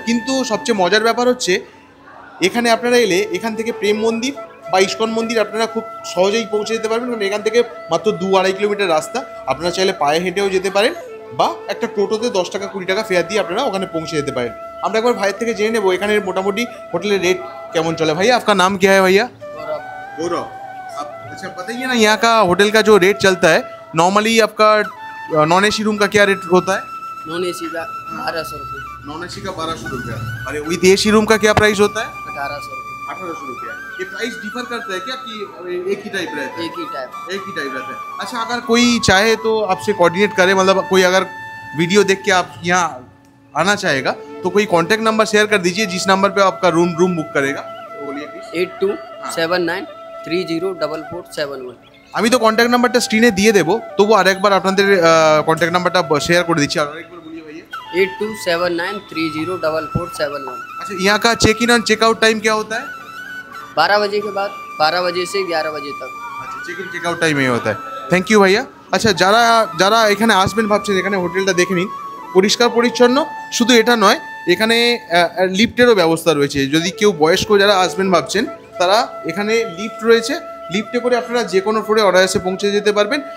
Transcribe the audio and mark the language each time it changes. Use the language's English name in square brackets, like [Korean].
[Bangla] কিন্তু সবচেয়ে মজার ব্যাপার হচ্ছে এখানে আপনারা এলে এখান থেকে প্রেম মন্দির বা ইস্কন মন্দির আপনারা খুব সহজেই পৌঁছে যেতে পারবেন, কারণ এখান থেকে মাত্র 2-2.5 কিলোমিটার রাস্তা। আপনারা চাইলে পায়ে হেঁটেও যেতে পারেন বা একটা টোটোতে 10 টাকা 20 টাকা ফেয়ার দিয়ে আপনারা ওখানে পৌঁছে যেতে পারেন। আমরা একবার ভাইয়ের থেকে জেনে নেবো এখানে মোটামুটি হোটেলের রেট কেমন চলে। ভাইয়া, আপনার [Hindi] नाम क्या है भैया? गौरव। अच्छा, बताइए ना, यहाँ का होटल का जो रेट चलता है नॉर्मली आपका नॉन एसी रूम का क्या रेट होता है? नॉन एसी का 1200 रुपये, नॉन एसी का 1200 रुपया। अरे विद एसी रूम का क्या प्राइस होता है? 1800 रुपये। 1800 रुपया। ये प्राइस डिफर करता है क्या कि एक ही टाइप रहता है? एक ही टाइप। एक ही टाइप रहता है। अच्छा, अगर कोई चाहे तो आपसे कोऑर्डिनेट करे, मतलब कोई अगर वीडियो देख के आप यहाँ आना चाहेगा तो कोई कांटेक्ट नंबर शेयर कर दीजिए जिस नंबर पे आपका रूम बुक करेगा। तो बोलिए प्लीज। 8279304471। [Bangla] আমি তো কন্ট্যাক্ট নাম্বারটা স্ক্রিনে দিয়ে দেবো, তবু আরেকবার আপনাদের কন্ট্যাক্ট নাম্বারটা শেয়ার করে দিচ্ছি। আর আরেকবার বলিए भैया। 8279304471। [Hindi] अच्छा, यहाँ का चेक इन और चेकआउट टाइम क्या होता है? 12 बजे के बाद 12 बजे से 11 बजे तक। [Bangla] আচ্ছা, চেক ইন চেকআউট টাইম এই হতে হয়। থ্যাংক ইউ ভাইয়া। আচ্ছা, যারা যারা এখানে আসবেন ভাবছেন এখানে হোটেলটা দেখে নিন, পরিষ্কার পরিচ্ছন্ন। শুধু এটা নয়, এখানে লিফটেরও ব্যবস্থা রয়েছে। যদি কেউ বয়স্ক যারা আসবেন ভাবছেন তারা এখানে লিফট রয়েছে, লিফটে করে আপনারা যে কোনো ফ্লোরে অনায়াসে পৌঁছে যেতে পারবেন।